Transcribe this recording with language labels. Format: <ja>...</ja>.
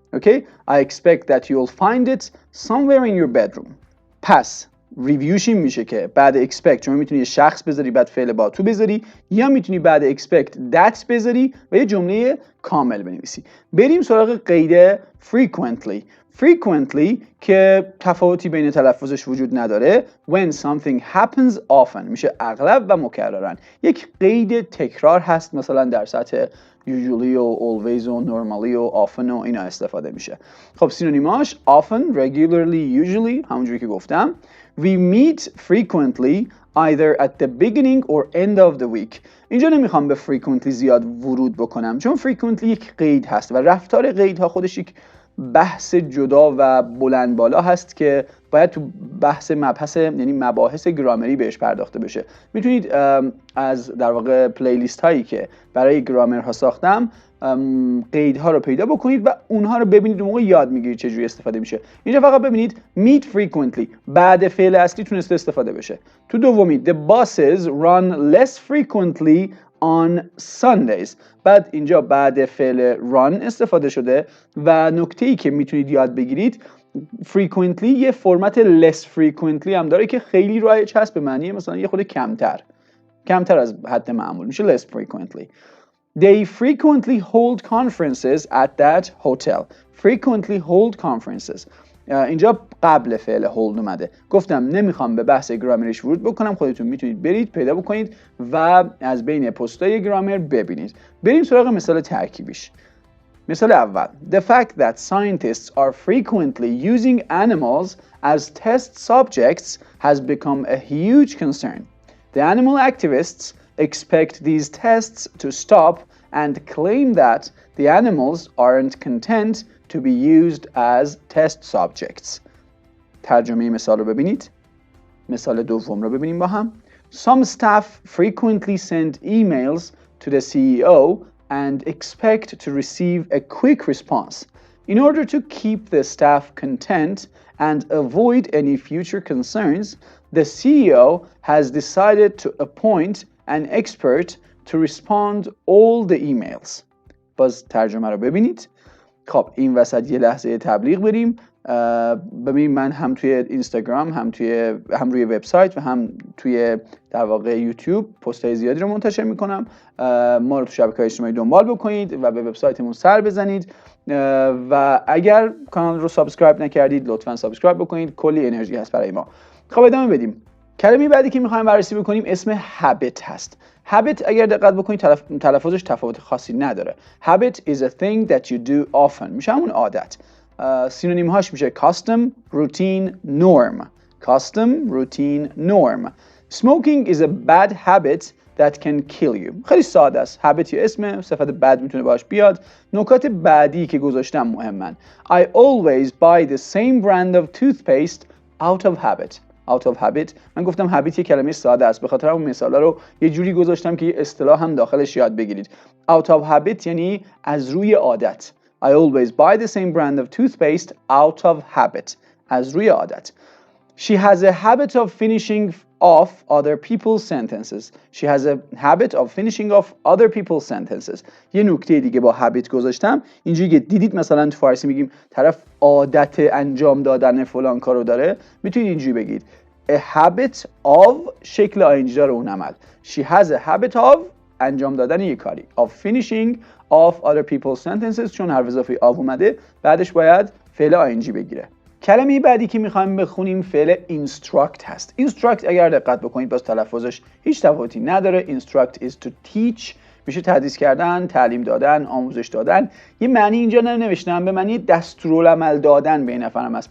<en>Okay? I expect that you'll find it somewhere in your bedroom.</en> <fa>پس ریویوش این میشه که بعد expect شما میتونی یه شخص بذاری بعد فعل با تو بذاری، یا میتونی بعد expect that بذاری و یه جمله کامل بنویسی. بریم سراغ قید frequently که تفاوتی بین تلفظش وجود نداره.</fa> <en>When something happens often</en> <fa>میشه اغلب و مکرراً. یک قید تکرار هست، مثلا در سطح usually و always و normally و often و اینا استفاده میشه. خب سینونیماش often, regularly, usually همونجوری که گفتم.</fa> <en>We meet frequently either at the beginning or end of the week.</en> <fa>اینجا نمیخوام به frequently زیاد ورود بکنم چون frequently یک قید هست و رفتار قیدها خودش یک بحث جدا و بلند بالا هست که باید تو مبحث یعنی مباحث گرامری بهش پرداخته بشه. میتونید از در واقع پلیلیست هایی که برای گرامر ها ساختم قیدها رو پیدا بکنید و اونها رو ببینید، اون موقع یاد میگیرید چجوری استفاده میشه. اینجا فقط ببینید meet frequently بعد فعل اصلی تونسته استفاده بشه. تو دومی</fa> <en>the buses run less frequently on Sundays.</en> <fa>بعد اینجا بعد فعل run استفاده شده و نکته‌ای که میتونید یاد بگیرید frequently یه فرمت less frequently هم داره که خیلی رایج هست، به معنی مثلا یه خود کمتر از حد معمول میشه less frequently.</fa> <en>They frequently hold conferences at that hotel. Frequently hold conferences.</en> <fa>اینجا قبل فعل hold اومده. گفتم نمیخوام به بحث گرامرش ورود بکنم، خودتون میتونید برید پیدا بکنید و از بین پست‌های گرامر ببینید. بریم سراغ مثال ترکیبیش. مثال اول.</fa> <en>The fact that scientists are frequently using animals as test subjects has become a huge concern. The animal activists expect these tests to stop and claim that the animals aren't content to be used as test subjects.</en> <fa>ترجمه مثال رو ببینید. مثال دوم رو ببینیم با هم.</fa> <en>Some staff frequently send emails to the CEO and expect to receive a quick response. In order to keep the staff content and avoid any future concerns, the CEO has decided to appoint an expert to respond all the emails.</en> <fa>باز ترجمه رو ببینید. خب این وسط یه لحظه تبلیغ بریم. ببین من هم توی اینستاگرام هم روی وبسایت و هم توی در واقع یوتیوب پست‌های زیادی رو منتشر میکنم. ما رو تو شبکه‌های اجتماعی دنبال بکنید و به وبسایتمون سر بزنید و اگر کانال رو سابسکرایب نکردید لطفاً سابسکرایب بکنید، کلی انرژی هست برای ما. خب ادامه بدیم. کلمه بعدی که می‌خوایم بررسی بکنیم اسم habit هست. habit اگر دقت بکنید تلفظش تفاوت خاصی نداره.</fa> <en>habit is a thing that you do often.</en> <fa>میشه همون عادت. سینونیم هاش میشه custom, routine, norm.</fa> <en>custom, routine, norm. Smoking is a bad habit that can kill you.</en> <fa>خیلی ساده است. habit یه اسم، صفت بد میتونه باش بیاد. نکات بعدی که گذاشتم مهمن.</fa> <en>I always buy the same brand of toothpaste out of habit. out of habit.</en> <fa>من گفتم habit یه کلمه ساده است، به خاطر همون مثالا رو یه جوری گذاشتم که یه اصطلاح هم داخلش یاد بگیرید. out of habit یعنی از روی عادت.</fa> <en>I always buy the same brand of toothpaste out of habit.</en> <fa>از روی عادت.</fa> <en>She has a habit of finishing off other people's sentences. She has a habit of finishing off other people's sentences.</en> <fa>یه نکته دیگه با habit گذاشتم. اینجوری که دیدید مثلا تو فارسی میگیم طرف عادت انجام دادن فلان کارو داره، میتونید اینجوری بگید</fa> <en>a habit of</en> <fa>شکل آینجی داره اون عمل.</fa> <en>She has a habit of</en> <fa>انجام دادن یک کاری.</fa> <en>Of finishing off other people's sentences.</en> <fa>چون حرف اضافه of اومده بعدش باید فعل آینجی بگیره. کلمه بعدی که میخوایم بخونیم فعل instruct هست. instruct اگر دقت بکنید باز تلفظش هیچ تفاوتی نداره. instruct is to teach. میشه تدریس کردن، تعلیم دادن، آموزش دادن. یه معنی اینجا ننوشتم، به معنی دستورالعمل دادن به این نفر هم هست.</fa>